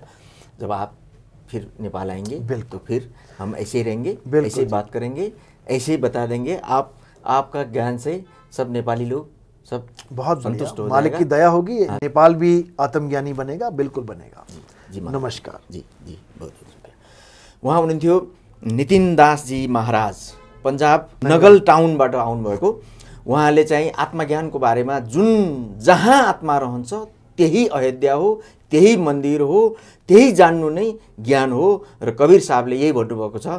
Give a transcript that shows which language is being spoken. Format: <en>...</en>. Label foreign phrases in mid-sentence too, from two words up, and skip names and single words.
<hi>जब आप फिर नेपाल आएंगे तो फिर हम ऐसे ही रहेंगे, ऐसे ही बात करेंगे, ऐसे ही बता देंगे। आपका ज्ञान से सब नेपाली लोग सब बहुत संतुष्ट हो जाएगा। मालिक की दया होगी, नेपाल भी आत्मज्ञानी बनेगा, बिल्कुल बनेगा। जी नमस्कार। जी जी, बहुत बहुत शुक्रिया।</hi> <ne>उहाँ हुनुहुन्थ्यो नितिन दासजी महाराज, पन्जाब नगल टाउनबाट आउनुभएको। उहाँले चाहिँ आत्मज्ञानको बारेमा जुन जहाँ आत्मा रहन्छ त्यही अयोध्या हो, त्यही मन्दिर हो, त्यही जान्नु नै ज्ञान हो र कबीर साहबले यही भन्नुभएको छ।</ne>